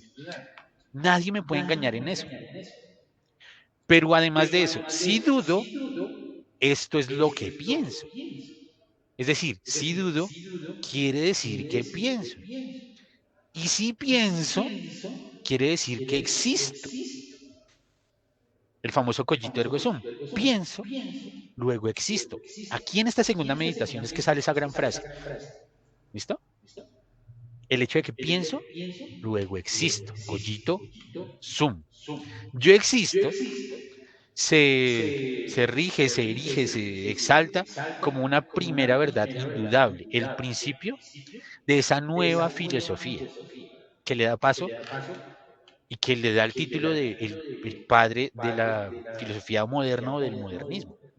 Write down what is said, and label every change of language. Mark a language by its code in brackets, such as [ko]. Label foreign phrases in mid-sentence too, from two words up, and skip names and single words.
[es] Nadie me puede engañar en eso. Pero además de eso, si dudo, esto es lo que pienso. Es decir, si dudo, quiere decir que pienso. Y si pienso, quiere decir que existo. El famoso [la] cogito ergo sum. [es] Pienso, luego existo. Aquí en esta segunda meditación es que sale esa gran frase. ¿Listo? El hecho de que pienso, luego existo. [la] Cogito sum. [es] Yo existo se rige, se erige, se exalta como una primera verdad indudable, el principio de esa nueva filosofía que le da paso y que le da el título de el padre de la filosofía moderna o del modernismo.